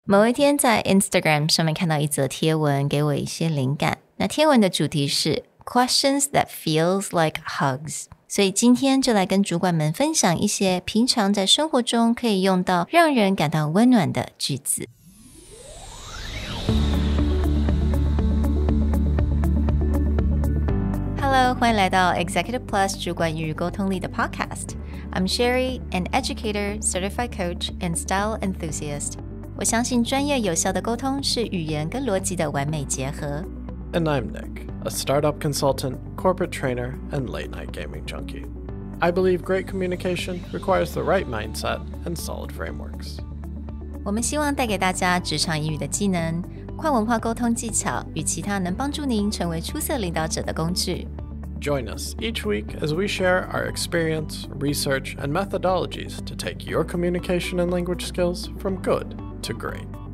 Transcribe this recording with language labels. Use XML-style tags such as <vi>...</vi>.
<zh>某一天在 Instagram 上面看到一则贴文，给我一些灵感。那贴文的主题是</zh> <en>Questions that feels like hugs。</en> <zh>所以今天就来跟主管们分享一些平常在生活中可以用到让人感到温暖的句子。</zh> <en>Hello，</en> <zh>欢迎来到 Executive Plus 主管与沟通力的 Podcast。</zh> <en>I'm Sherry, an educator, certified coach, and style enthusiast。</en> <zh>我相信专业有效的沟通是语言跟逻辑的完美结合。</zh> <en>And I'm Nick, a startup consultant, corporate trainer, and late-night gaming junkie. I believe great communication requires the right mindset and solid frameworks.</en> <zh>我们希望带给大家职场英语的技能、跨文化沟通技巧与其他能帮助您成为出色领导者的工具。</zh> <en>Join us each week as we share our experience, research, and methodologies to take your communication and language skills from good to great.</en>